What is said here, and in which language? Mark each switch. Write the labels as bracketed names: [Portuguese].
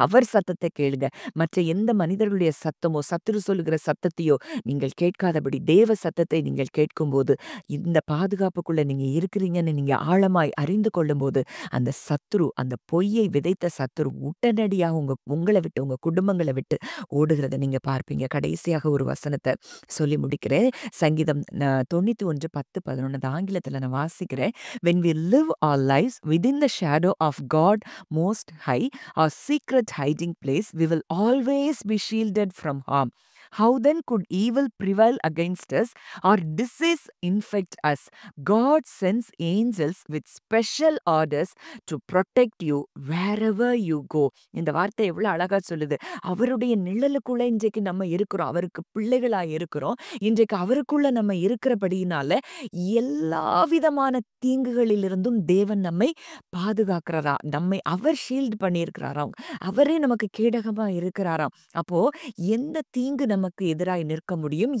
[Tamil] அவர் சத்தத்தை கேளுங்க. மற்ற எந்த மனிதர்களுடைய சத்தமோ சத்துரு சொல்லுகிற சத்தத்தையோ நீங்கள் கேட்காதபடி தேவ சத்தத்தை நீங்கள் கேட்கும்போது இந்த பாதுகாப்புக்குள்ள நீங்க இருக்கிறீங்கன்னு நீங்க ஆழமாய் அறிந்து கொள்ளும்போது அந்த சத்துரு அந்த பொய்யை விதைத்த சத்துரு உடனடியாக உங்களை விட்டு உங்க குடும்பங்களை விட்டு ஓடுகிறத நீங்க பார்ப்பீங்க. கடைசியாக ஒரு வசனத்தை சொல்லி முடிக்கிறேன். சங்கீதம் 91:10-11 ஆங்கிலத்துல நான் வாசிக்கிறேன். [English] When we live our lives within the shadow of God most high, our secret hiding place, we will always be shielded from harm. How then could evil prevail against us or disease infect us? God sends angels with special orders to protect you wherever you go. [Tamil] இந்த வார்த்தை எவ்வளவு அழகா சொல்லுது. அவருடைய நிழலுக்குள்ள இன்றைக்கு நம்ம இருக்கிறோம். அவருக்கு பிள்ளைகளா இருக்கிறோம். இன்றைக்கு அவருக்குள்ள நம்ம இருக்கிறபடியினால எல்லா விதமான தீங்குகளிலிருந்தும் தேவன் நம்மை பாதுகாக்கிறதா, நம்மை அவர் ஷீல்ட் பண்ணியிருக்கிறாராம். அவரே நமக்கு கேடகமா இருக்கிறாராம். அப்போ எந்த தீங்கு நமக்கு எதிராய் நிற்க முடியும்?